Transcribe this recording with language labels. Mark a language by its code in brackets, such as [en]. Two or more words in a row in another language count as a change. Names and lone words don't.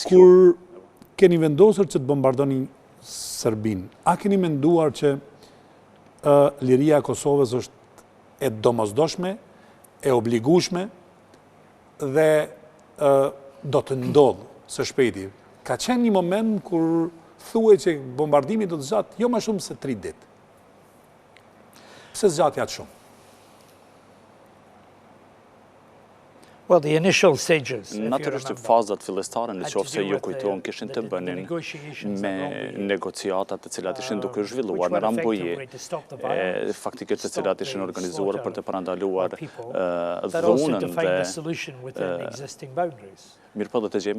[sq] Kur keni vendosur që të bombardoni Serbinë, a keni menduar që liria e Kosovës është e domosdoshme, e obligueshme dhe do të ndodhë së shpejti? Ka qenë një moment kur thuaj që bombardimi do të zgjatë jo më shumë se 3 ditë. Pse zgjati aq shumë? [en] Well, the initial stages, [sq] Natyrisht fazat fillestare në qoftë se ju kujtohen kishin të bënin me negociatat të cilat ishin duke zhvilluar në Rambuje, faktikisht të cilat ishin organizuar për të parandaluar dhunën dhe mirë po do të gjejmë